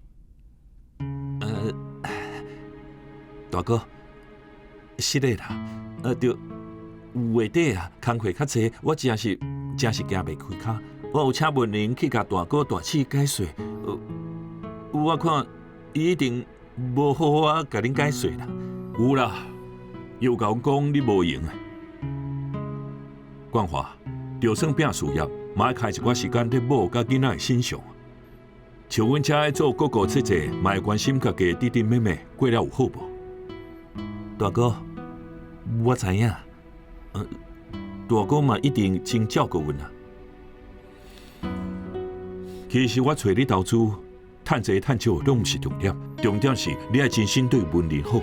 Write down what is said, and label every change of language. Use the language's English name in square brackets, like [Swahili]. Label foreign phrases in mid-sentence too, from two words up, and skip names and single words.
[Min Nan Chinese] 大哥，是的啦，对。月底啊，工课较济，我真是行袂开骹。我有请文玲去甲大哥大姊解说，我看伊一定无好好甲恁解说啦。有啦，又甲阮讲你无用的。冠华，就算拼事业，嘛要开一寡时间伫某甲囡仔的身上。像阮遮爱做哥哥姐姐，嘛会关心家己弟弟妹妹过了有好无？大哥，我知影。大哥嘛一定真照顾阮啊。其实我找你投资，趁济趁少拢毋是重点，重点是你要真心对文玲好。